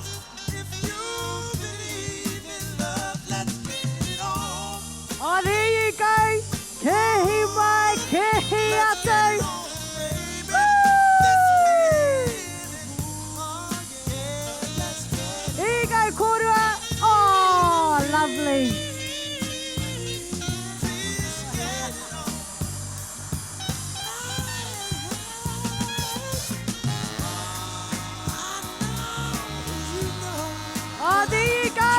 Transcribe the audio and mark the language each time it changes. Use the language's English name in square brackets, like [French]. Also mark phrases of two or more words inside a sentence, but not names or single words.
[English] Oh, there you go. [Māori] Kihi mai, kihi atu. [English] Here you go, korua. Oh, lovely. Oh, there you go.